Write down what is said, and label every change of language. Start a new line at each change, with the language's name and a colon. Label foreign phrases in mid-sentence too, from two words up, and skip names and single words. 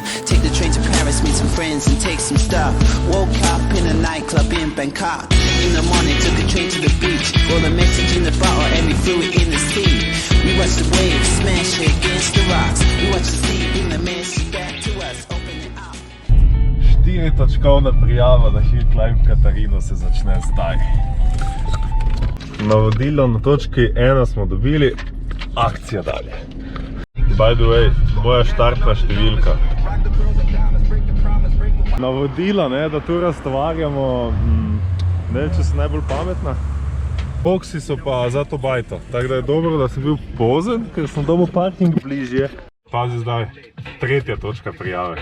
English: Take the train to Paris, meet some friends and take some stuff. Woke up in a nightclub in Bangkok. In the morning took a train to the beach. Rolled a message in the bottle and we threw it in the sea. We watched the waves smash against the rocks. We watched the sea bring the message back to us. Open it up.
Slovenian: 4-točkovna prijava na Hill Climb Katarino se začne zdaj. Navodilo na točki 1 smo dobili, akcija dalje.
English: By the way,
Slovenian: moja štartna številka. Navodila, da tu raztovarjamo, ne vem, če so najbolj pametna. Boksi so pa zato bajto, tako da je dobro, da sem bil pozen, ker sem dobil parking bližje. Pazi zdaj, 3. točka prijave.